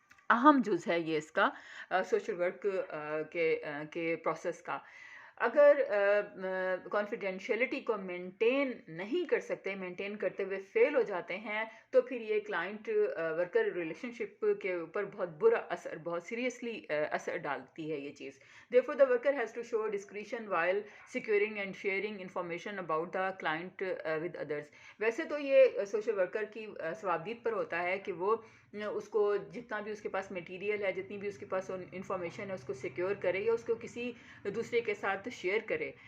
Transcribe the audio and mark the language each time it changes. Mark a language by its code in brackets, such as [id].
[ur] اہم جز ہے یہ اس کا سوشل ورک کے پروسیس کا. اگر کانفیڈینشیلٹی کو مینٹین نہیں کر سکتے، مینٹین کرتے ہوئے فیل ہو جاتے ہیں، تو پھر یہ کلائنٹ ورکر ریلیشن شپ کے اوپر بہت برا اثر، بہت سیریسلی اثر ڈالتی ہے یہ چیز. [en] therefore the worker has to show discretion while securing and sharing information about the client with others. [ur] ویسے تو یہ سوشل ورکر کی ثوابدید پر ہوتا ہے کہ وہ اس کو جتنا بھی اس کے پاس میٹیریل ہے، جتنی بھی اس کے پاس انفارمیشن ہے، اس کو سیکیور کرے یا اس کو کسی دوسرے کے ساتھ شیئر کرے.